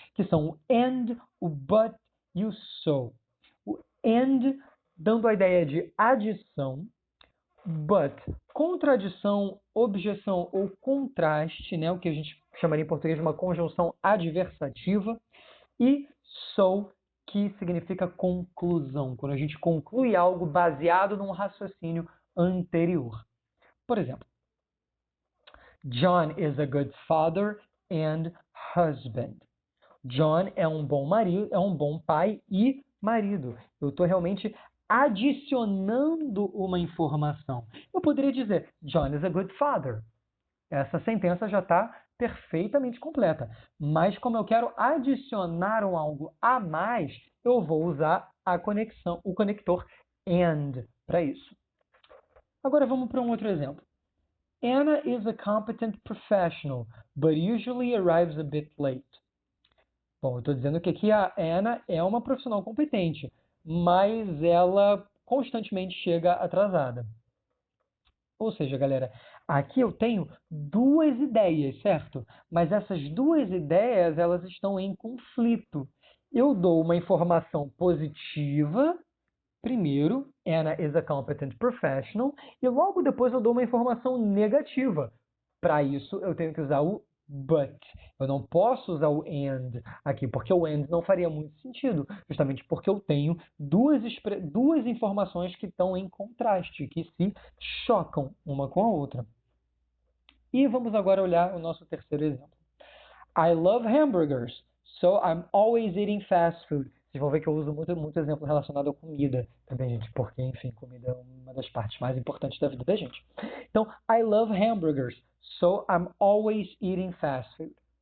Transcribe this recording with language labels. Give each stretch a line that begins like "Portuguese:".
Portuguese: Que são o and, o but e o so. O and dando a ideia de adição, but contradição, objeção ou contraste, né? O que a gente chamaria em português de uma conjunção adversativa, e so, que significa conclusão, quando a gente conclui algo baseado num raciocínio anterior. Por exemplo,
English: John is a good father and husband.
Portuguese: John é um bom marido, é um bom pai e marido. Eu estou realmente adicionando uma informação. Eu poderia dizer,
English: John is a good father.
Portuguese: Essa sentença já está perfeitamente completa. Mas como eu quero adicionar algo a mais, eu vou usar o conector and para isso. Agora vamos para um outro exemplo.
English: Anna is a competent professional, but usually arrives a bit late.
Portuguese: Bom, eu estou dizendo que aqui a Anna é uma profissional competente, mas ela constantemente chega atrasada. Ou seja, galera, aqui eu tenho duas ideias, certo? Mas essas duas ideias, elas estão em conflito. Eu dou uma informação positiva, primeiro,
English: Anna is a competent professional,
Portuguese: e logo depois eu dou uma informação negativa. Para isso, eu tenho que usar o but. Eu não posso usar o and aqui, porque o and não faria muito sentido, justamente porque eu tenho duas informações que estão em contraste, que se chocam uma com a outra. E vamos agora olhar o nosso terceiro exemplo.
English: I love hamburgers, so I'm always eating fast food.
Portuguese: Vocês vão ver que eu uso muito exemplo relacionado à comida também, gente, porque, enfim, comida é uma das partes mais importantes da vida da gente. Então,
English: I love hamburgers, so I'm always eating fast food.